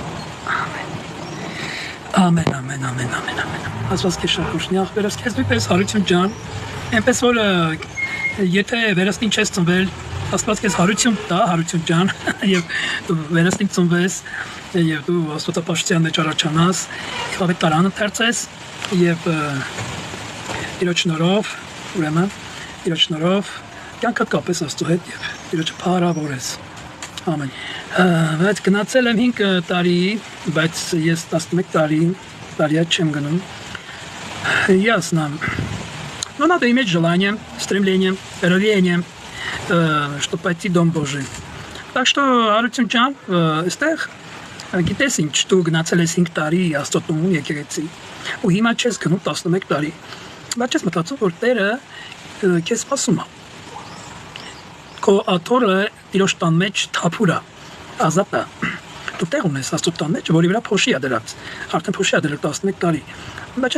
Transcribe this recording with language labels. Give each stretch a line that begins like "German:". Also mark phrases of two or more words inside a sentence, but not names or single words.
Armenian: ամեն, ամեն, ամեն, ամեն, ամեն, Աստված քեզ շատ օրհնի, ախպերս քեզ նույնպես հարություն ջան, այնպես որ եթե վերստին չես ծնվել, Աստված քեզ հարություն տա, հարություն ջան, և դու վերստին ծնվես, և դու աստվածապաշտության մեջ առաջանաս, և ավետ տարան ընթերցես, և իրոջ շնորհով, ուրեմն, իրոջ շնորհով, կյանքդ կապես Աստծո հետ և իրոջը փառավորես, ամեն, բայց գնացել եմ 5 տարի, բայց ես 11 տարի այդ չեմ գնում,
Russian: ясно, но надо иметь желание, стремление, рвение, чтобы пойти в Дом Божий. Так что,
Armenian: հարություն ջան, այստեղ գիտես ինչ, դու գնացել ես 5 տարի Աստծո եկեղեցի, ու հիմա չես գնում 11 տարի, բայց չես մտածում, որ Տերը քեզ սպասում է, քո աթոռը Տիրոջ տան մեջ թափուր է, ազատ է, դու տեղ ունես Աստծո տան մեջ, որի վրա փոշի է դրած, արդեն փոշի է դրել 11 տարի, բայց